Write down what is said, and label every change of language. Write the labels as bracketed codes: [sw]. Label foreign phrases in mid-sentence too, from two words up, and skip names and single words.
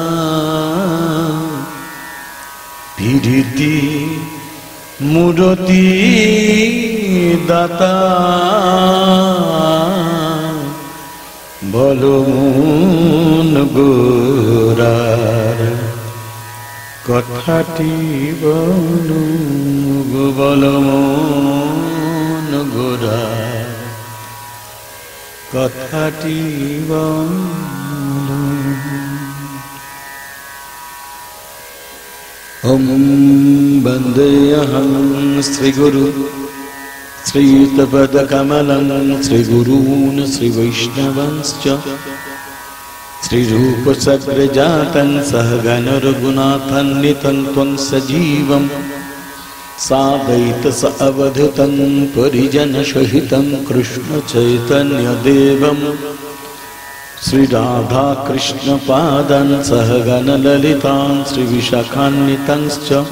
[bn] পীড়িতি মূরতি দাতা বলো মন গোরার কথাটি বলো বলো মন গোরার কথাটি বলো। [sa] ओम वंदेऽहं श्रीगुरु श्रीयुतपदकमलं श्रीगुरून् श्रीवैष्णवंश्च श्रीरूपसग्रजातं सहगणरघुनाथान्वितं त्वं सजीवं साद्वैत सावधूतं परिजनसहितं कृष्णचैतन्यदेवं श्री राधा कृष्ण पादं सहगण ललितां श्री विशाखान्वितंश्च